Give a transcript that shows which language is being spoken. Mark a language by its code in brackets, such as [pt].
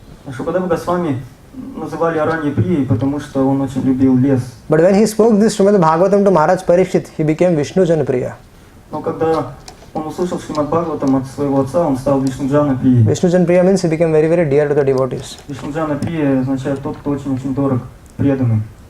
[ru] Шукадева Госвами называли Аранья-прией, потому что он очень любил лес. [en] But when he spoke this Srimad Bhagavatam to Maharaj Parikshit, he became Vishnu Janapriya. [ru] Но когда он услышал Шримад Бхагаватам от своего отца, он стал Вишнуджана-прией. [en] Vishnu Janapriya means he became very, very dear to the devotees. [ru] Вишнуджана-прия означает тот, кто очень-очень дорог, преданный.